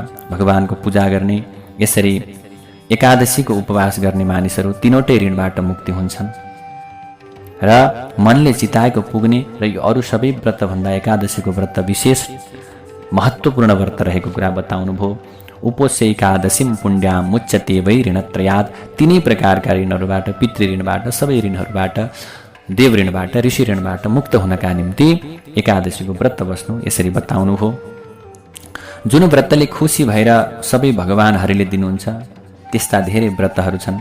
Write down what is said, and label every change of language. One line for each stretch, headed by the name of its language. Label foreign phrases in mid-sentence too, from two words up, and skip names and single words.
Nepali: भगवानको पूजा गर्ने, यसरी एकादशीको उपवास गर्ने मानिसहरू तीनवटै ऋणबाट मुक्ति हुन्छन्। र मनले चिताएको पुग्ने र यो अरू सबै व्रतभन्दा एकादशीको व्रत विशेष महत्त्वपूर्ण व्रत रहेको कुरा बताउनुभयो।
Sanskrit: उपोष्य एकादशीम पुण्ड्याम मुच्यते वै ऋणत्रयात्,
Nepali: तिनै प्रकारका ऋणहरूबाट, पितृ ऋणबाट, सबै ऋणहरूबाट, देव ऋणबाट, ऋषि ऋणबाट मुक्त हुनका निम्ति एकादशीको व्रत बस्नु यसरी बताउनुभयो। जुन व्रतले खुसी भएर सबै भगवानहरूले दिनुहुन्छ त्यस्ता धेरै व्रतहरू छन्।